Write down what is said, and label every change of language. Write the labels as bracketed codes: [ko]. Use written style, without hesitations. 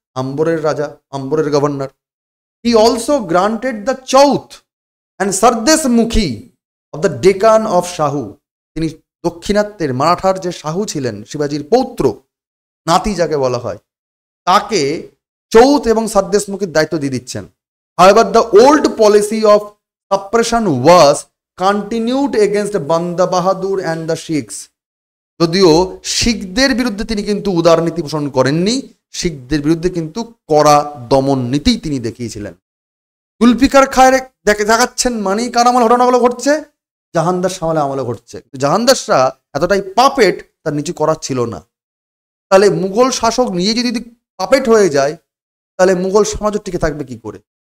[bn] আম্বরের রাজা, আম্বরের governor. [en] he also granted the chauth and sardeshmukhi of the Deccan of Shahu, [bn] তিনি দক্ষিণাত্যের মারাঠার যে শাহু ছিলেন, শিবাজির পৌত্র, নাতি যাকে বলা হয়, তাকে চৌথ এবং সরদেশমুখীর দায়িত্ব দিয়ে দিচ্ছেন। [en] However, the old policy of suppression was continued against Banda Bahadur and the Sikhs. [bn] যদিও শিখদের বিরুদ্ধে তিনি কিন্তু উদার নীতি পোষণ করেননি, শিখদের বিরুদ্ধে কিন্তু কড়া দমন নীতি তিনি দেখিয়েছিলেন। জুলফিকার খায়ের দেখাচ্ছেন মানেই কার আমল ঘটনাগুলো ঘটছে, জাহানদার শাহ আমলে ঘটছে। জাহানদার শাহ এতটাই পাপেট, তার নিচু করার ছিল না। তাহলে মুঘল শাসক নিজে যদি পাপেট হয়ে যায়, তাহলে মুঘল সমাজও টিকে থাকবে কি করে?